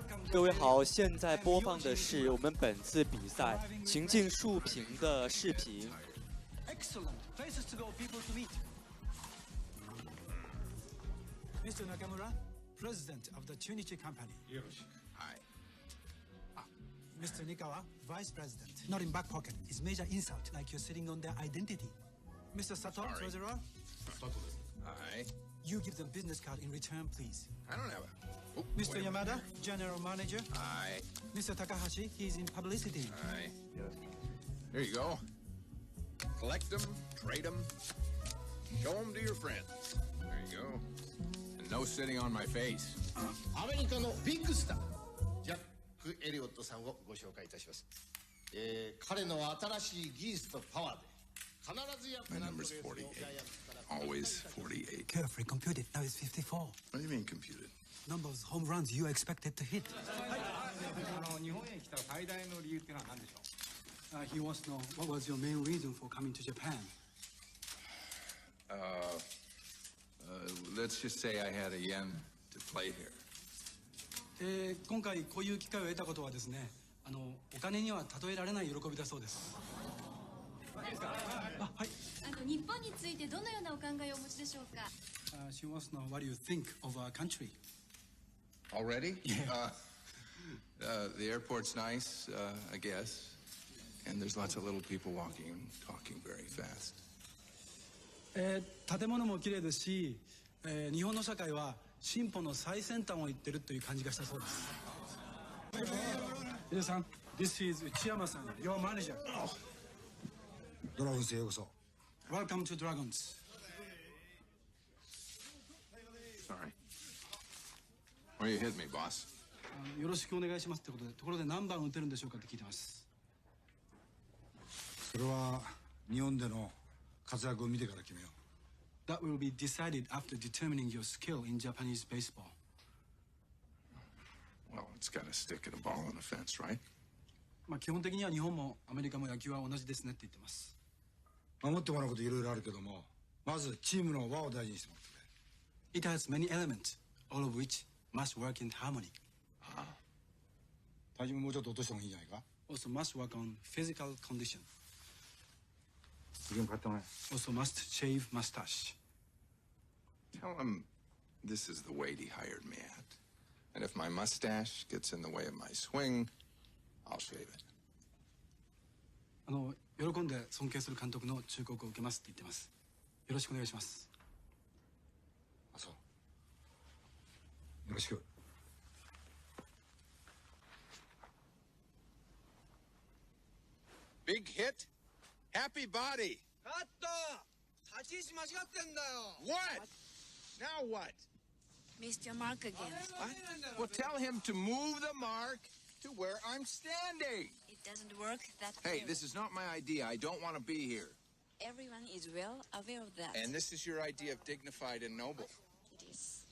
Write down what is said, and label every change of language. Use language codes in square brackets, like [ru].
[zh] 各位好，现在播放的是我们本次比赛情境竖屏的视频。 [en] Excellent. Places to go, people to meet. Mr. Nakamura, President of the Chunichi Company. Hi. Mr. Nikawa, Vice President. Not in back pocket. It's major insult, like you're sitting on their identity. Mr. Sato, Sorry. Treasurer, Hi. you give them business card in return, please. I don't have a... Oh, Mr. wait a minute. Yamada, General Manager. Hi. Mr. Takahashi, he's in publicity. Hi. Here you go. Collect them, trade them, show them to your friends. There you go. And no sitting on my face. [ja] アメリカのビッグスタージャック・エリオットさんをご紹介いたします、彼の新しい技術とパワーで必ずや [en] My number's 48. Always 48. Carefully computed. Now it's 54. What do you mean computed? Number of home runs you expected to hit. [ja] 日本へ来た最大の理由っていうのは何でしょう。 [en] He wants to know what was your main reason for coming to Japan. Let's just say I had a yen to play here. [ja] 今回こういう機会を得たことはですね、お金には例えられない喜びだそうです。あ、はい。日本についてどのようなお考えをお持ちでしょうか。 [en] She wants to know what do you think of our country. Already? Yeah. The airport's nice, I guess. And there's lots of little people walking and talking very fast. [ja] 建物も綺麗ですし、日本の社会は進歩の最先端を行ってるという感じがしたそうです。皆さん、 [en] This is 内山さん、Your manager. [ja] ドラゴンズへようこそ。 [en] Welcome to Dragons. Sorry. Where you hit me, boss? [ja] よろしくお願いしますってことで、ところで何番打てるんでしょうかって聞いてます。それは日本での活躍を見てから決めよう。 [en] That will be decided after determining your skill in Japanese baseball. Well, it's got a stick and a ball and a fence, right? [ja] まあ基本的には日本もアメリカも野球は同じですねって言ってます。守ってもらうこといろいろあるけども、まずチームの輪を大事にしてもらってくれ。 [en] It has many elements, all of which must work in harmony. [ja] 体重ももうちょっと落とした方がいいんじゃないか。 [en] Also must work on physical condition. [ja] 次も買ってもらえ。 [en] Also must shave mustache. Tell him this is the weight he hired me at. And if my mustache gets in the way of my swing, I'll shave it. [ja] 喜んで尊敬する監督の忠告を受けますって言ってます。よろしくお願いします。あ、そう。よろしく。 [en] Big hit? Happy body. [ja] カット。立ち位置間違ってんだよ。 [en] What? Now what? Missed your mark again. Well, tell him to move the mark to where I'm standing. It doesn't work that Hey, way. this is not my idea. I don't want to be here. Everyone is well aware of that. And this is your idea of dignified and noble. It is.